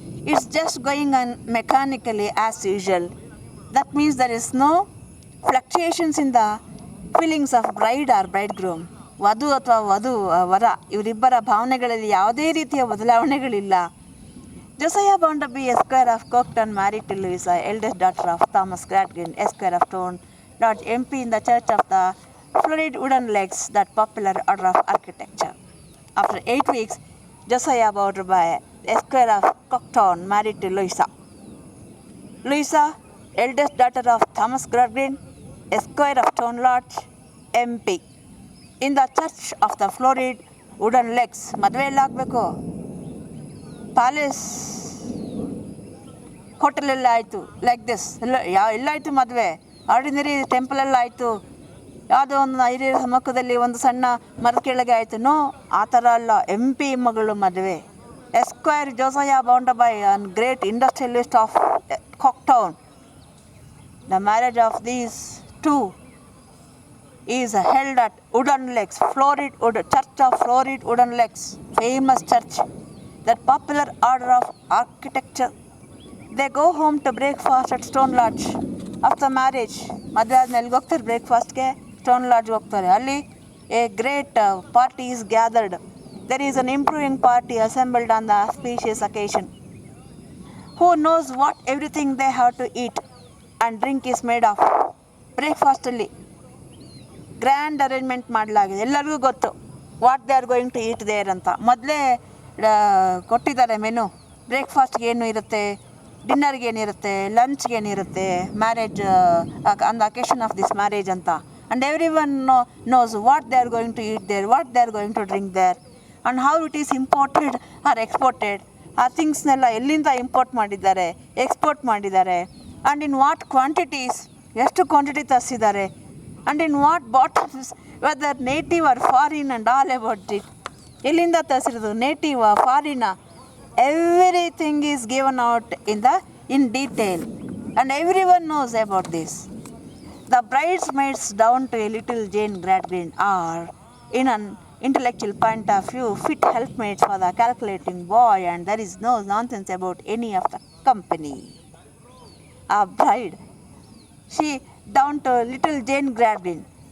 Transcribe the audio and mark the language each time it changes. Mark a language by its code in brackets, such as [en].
[en] It's just going on mechanically as usual. That means there is no fluctuations in the feelings of bride or bridegroom. [kn] ವಧು ಅಥವಾ ವರ ಇವರಿಬ್ಬರ ಭಾವನೆಗಳಲ್ಲಿ ಯಾವುದೇ ರೀತಿಯ ಬದಲಾವಣೆಗಳಿಲ್ಲ. [en] Josiah Bounderby, Esquire of Cockton, married to Louisa, eldest daughter of Thomas Gradgrind, Esquire of Tone, Lodge MP in the Church of the Florid Wooden Legs, that popular order of architecture. After 8 weeks, Josiah Bounderby, Esquire of Cockton, married to Louisa. Louisa, eldest daughter of Thomas Gradgrind, Esquire of Tone Lodge, MP in the Church of the Florid Wooden Legs. [kn] ಮದುವೆ ಎಲ್ಲಾಗಬೇಕು, palace ಹೋಟೆಲೆಲ್ಲ ಆಯಿತು, [en] like this [kn] ಎಲ್ಲಾಯಿತು ಮದುವೆ. Ordinary ಟೆಂಪಲೆಲ್ಲ ಆಯಿತು, ಯಾವುದೋ ಒಂದು ಹಿರಿಯರ ಸಮ್ಮುಖದಲ್ಲಿ ಒಂದು ಸಣ್ಣ ಮರದ ಕೆಳಗೆ ಆಯಿತು. [en] no, [kn] ಆ ಥರ ಅಲ್ಲ. MP ಮಗಳು ಮದುವೆ. [en] Esquire Josiah Bounderby, an great industrialist of Coketown. The marriage of these two is held at Wooden Legs, Church of Florid Wooden Legs, famous church, that popular order of architecture. They go home to breakfast at Stone Lodge. After marriage, [kn] ಮದುವೆ ಆದ್ಮೇಲೆ ಎಲ್ಲಿಗೆ ಹೋಗ್ತಾರೆ? ಬ್ರೇಕ್ಫಾಸ್ಟ್ಗೆ stone ಲಾಡ್ಜ್ಗೆ ಹೋಗ್ತಾರೆ. ಅಲ್ಲಿ [en] a great party is gathered. There is an improving party assembled on the auspicious occasion. Who knows what everything they have to eat and drink is made of. [kn] ಬ್ರೇಕ್ಫಾಸ್ಟಲ್ಲಿ grand arrangement ಮಾಡಲಾಗಿದೆ. ಎಲ್ಲರಿಗೂ ಗೊತ್ತು [en] what they are going to eat there [kn] ಅಂತ. ಮೊದಲೇ ಕೊಟ್ಟಿದ್ದಾರೆ menu. ಬ್ರೇಕ್ಫಾಸ್ಟ್ಗೆ ಏನು ಇರುತ್ತೆ, ಡಿನ್ನರ್ಗೆ ಏನಿರುತ್ತೆ, ಲಂಚ್ಗೆ ಏನಿರುತ್ತೆ, [en] marriage on the occasion of this marriage [kn] ಅಂತ. [en] And everyone knows what they are going to eat there, what they are going to drink there, and how it is imported or exported. [kn] ಆ ಥಿಂಗ್ಸ್ನೆಲ್ಲ ಎಲ್ಲಿಂದ import ಮಾಡಿದ್ದಾರೆ, export ಮಾಡಿದ್ದಾರೆ, [en] and in what quantities, [kn] ಎಷ್ಟು quantity ತರಿಸಿದ್ದಾರೆ, [en] And in what bottles, whether native or foreign and all about it. [kn] ಎಲ್ಲಿಂದ ತರಿಸಿರೋದು, [en] Native foreign, everything is given out in detail, and everyone knows about this. The bridesmaids down to a little Jane Gradgrind are, in an intellectual point of view, fit helpmates for the calculating boy, and there is no nonsense about any of the company. A bride, she down to little Jane Gradgrind,